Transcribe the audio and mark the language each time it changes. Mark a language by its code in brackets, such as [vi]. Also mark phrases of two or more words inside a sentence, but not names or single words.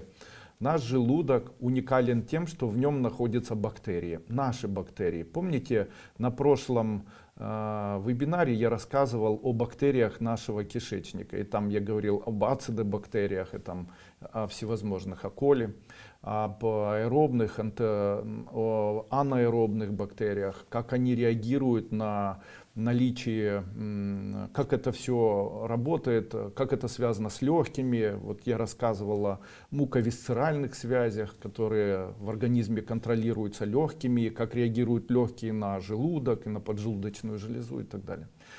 [ru] Наш желудок уникален тем, что в нем находятся бактерии, наши бактерии. Помните, на прошлом вебинаре я рассказывал о бактериях нашего кишечника. И там я говорил об ацидобактериях, и там о всевозможных Е. коли, об аэробных, анаэробных бактериях, как они реагируют на наличие, как это все работает, как это связано с легкими. Вот я рассказывал о муковисцеральных связях, которые в организме контролируются легкими, как реагируют легкие на желудок и на поджелудочную железу и так далее.